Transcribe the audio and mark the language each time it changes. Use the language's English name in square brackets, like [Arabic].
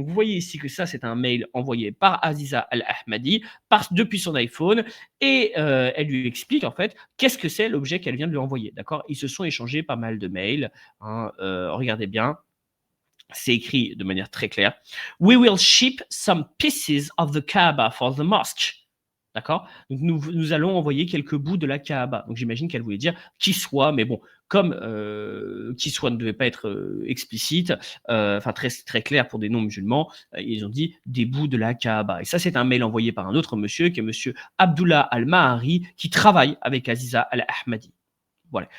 [French] Donc vous voyez ici que ça, c'est un mail envoyé par Aziza Al-Ahmadi depuis son iPhone et elle lui explique en fait qu'est-ce que c'est l'objet qu'elle vient de lui envoyer. D'accord? Ils se sont échangés pas mal de mails. Regardez bien. C'est écrit de manière très claire. [English] We will ship some pieces of the Kaaba for the mosque. [French] D'accord? Donc nous allons envoyer quelques bouts de la Kaaba. Donc j'imagine qu'elle voulait dire qui soit, mais bon, comme qui soit ne devait pas être explicite, enfin très, très clair pour des non-musulmans, ils ont dit des bouts de la Kaaba. Et ça, c'est un mail envoyé par un autre monsieur, qui est monsieur Abdullah Al-Mahari, qui travaille avec Aziza Al-Ahmadi. Voilà.